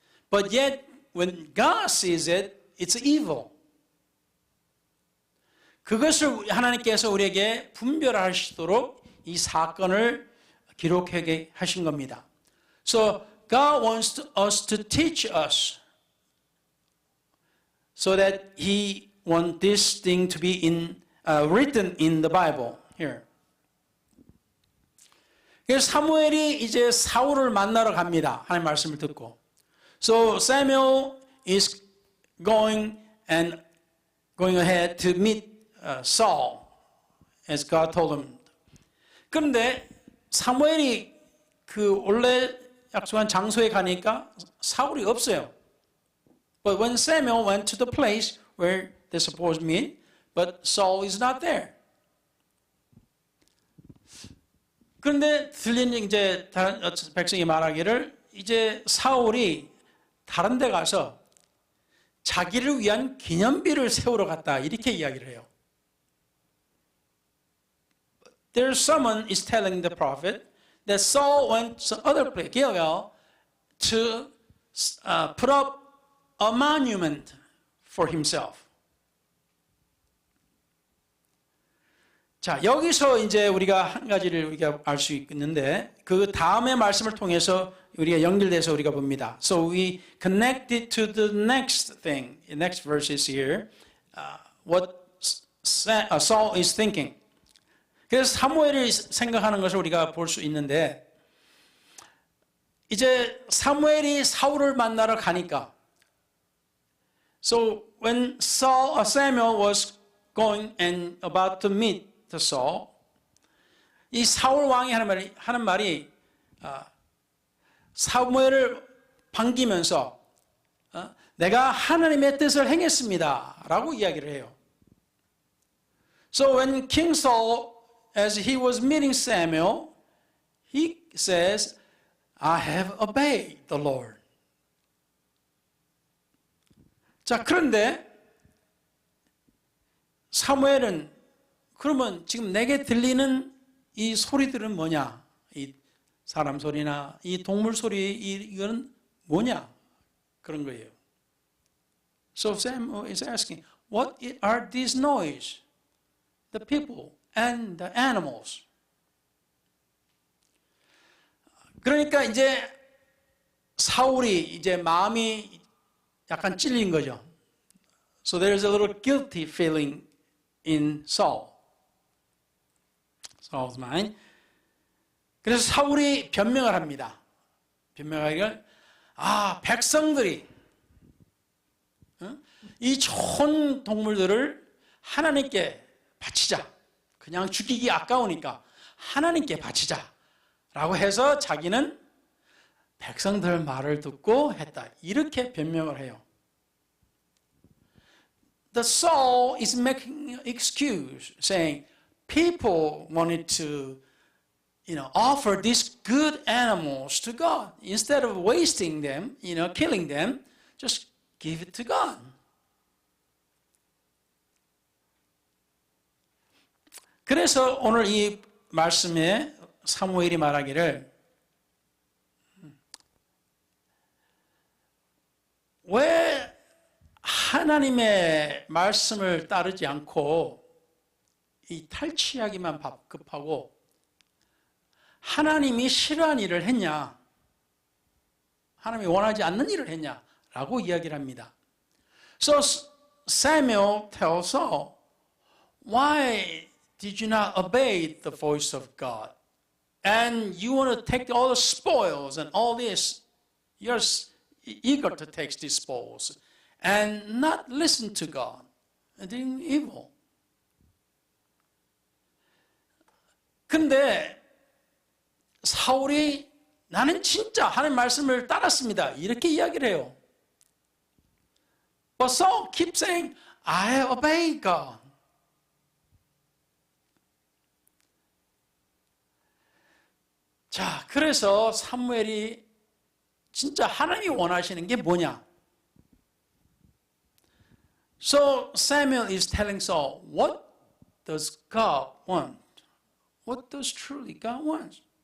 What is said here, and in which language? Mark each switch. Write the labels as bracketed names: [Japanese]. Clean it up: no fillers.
[English] But yet, when God sees it, it's evil. [Korean] 그것을 하나님께서 우리에게 분별하시도록 이 사건을 기록하게 하신 겁니다. [English] So, God wants us to teach us so that He wants this thing to be written in the Bible here. [Korean] 그래서 사무엘이 이제 사울을 만나러 갑니다. 하나님 말씀을 듣고. [English] So Samuel is going ahead to meet Saul as God told him. [Korean] 그런데 사무엘이 원래 약속한 장소에 가니까 사울이 없어요. [English] But when Samuel went to the place where they're supposed to meet, but Saul is not there. [Korean] 그런데 들린 이제 다른 백성이 말하기를, 이제 사울이 다른 데 가서 자기를 위한 기념비를 세우러 갔다, 이렇게 이야기를 해요. [English] There's someone is telling the prophet that Saul went to other place, Gilgal, to put up a monument for himself. [Korean] 자, 여기서 이제 우리가 한 가지를 우리가 알 수 있는데, 그 다음의 말씀을 통해서 우리가 연결돼서 우리가 봅니다. [English] So we connect it to the next thing. The next verse is here. What Saul is thinking. [Korean] 그래서 사무엘이 생각하는 것을 우리가 볼 수 있는데, 이제 사무엘이 사울을 만나러 가니까, [English] so when Samuel was going and about to meet the Saul, [Korean] 이 사울 왕이 하는 말이 사무엘을 반기면서 내가 하나님의 뜻을 행했습니다 라고 이야기를 해요. [English] So when King Saul, as he was meeting Samuel, he says, I have obeyed the Lord. [Korean] 자, 그런데 사무엘은 그러면 지금 내게 들리는 이 소리들은 뭐냐? 이 사람 소리나 이 동물 소리 이건 뭐냐? 그런 거예요. [English] So Samuel is asking, what are these noise? The people and the animals. [Korean] 그러니까 이제 사울이 이제 마음이 약간 찔린 거죠. [English] So there's a little guilty feeling in Saul's mind. [Korean] 그래서 사울이 변명을 합니다. 변명하기를 백성들이 이 좋은 동물들을 하나님께 바치자. 그냥 죽이기 아까우니까 하나님께 바치자. 라고 해서 자기는 백성들 말을 듣고 했다. 이렇게 변명을 해요. [English] The Saul is making an excuse, saying people wanted to, offer these good animals to God. Instead of wasting them, killing them, just give it to God. [Korean] 그래서 오늘 이 말씀에 사무엘이 말하기를 왜 하나님의 말씀을 따르지 않고 이 탈취하기만 급하고 하나님이 싫어하는 일을 했냐? 하나님이 원하지 않는 일을 했냐? 라고 이야기를 합니다. [English] So Samuel tells Saul, why did you not obey the voice of God? And you want to take all the spoils and all this. You're eager to take these spoils and not listen to God and doing evil. [Korean] 근데 사울이 나는 진짜 하나님 말씀을 따랐습니다. 이렇게 이야기를 해요. [English] But Saul keeps saying, I obey God. [Korean] 자, 그래서 사무엘이 진짜 하나님이 원하시는 게 뭐냐? [English] So Samuel is telling Saul, what does God want? What does truly God want?